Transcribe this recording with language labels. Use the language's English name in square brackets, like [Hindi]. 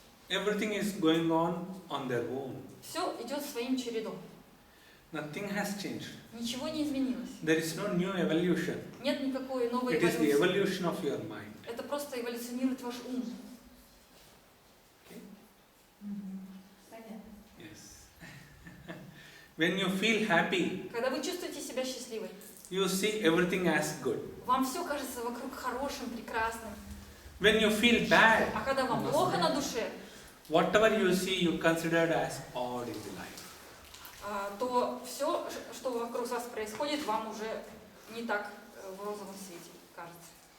[English] Everything is going on their own. [Russian] Все идет своим чередом. [English] Nothing has changed. [Russian] Ничего не изменилось. [English] There is no new evolution. [Russian] Нет никакой новой [English] It is the [Russian] эволюции. [English] evolution of your mind. [Russian] Это просто эволюционирует ваш ум. [English] Okay? [Russian] Понятно. [English] Yes. When you feel happy, [Russian] Когда вы чувствуете себя счастливой, [English] you see everything as good. [Russian] вам все кажется вокруг хорошим, прекрасным. [English] When you feel bad, [Russian] А когда вам плохо на душе, [English] whatever you see, you consider as odd in the life. [Russian] то все, что вокруг вас происходит, вам уже не так в розовом свете кажется.